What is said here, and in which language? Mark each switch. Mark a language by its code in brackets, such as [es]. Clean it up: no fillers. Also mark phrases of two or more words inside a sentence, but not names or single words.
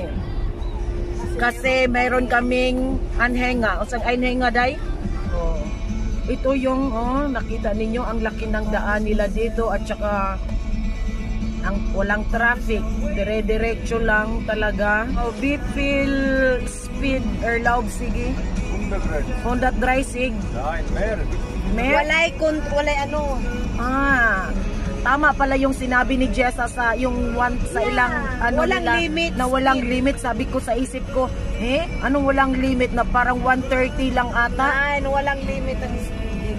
[tl] Kasi mayroon kaming anhenga. O saan anhenga, day? Ito yung, nakita ninyo ang laki ng daan nila dito at saka ang walang traffic. Dire-diretso lang talaga. [de] Wie viel speed erlaubt sige? 130. Nein, mehr. [ceb] Walay ano. [tl] Tama pala yung sinabi ni Jessa sa yung sa ilang ano walang nila, limit na walang limit. Sabi ko sa isip ko, anong walang limit na parang 130 lang ata? Ay, walang limit ang speed.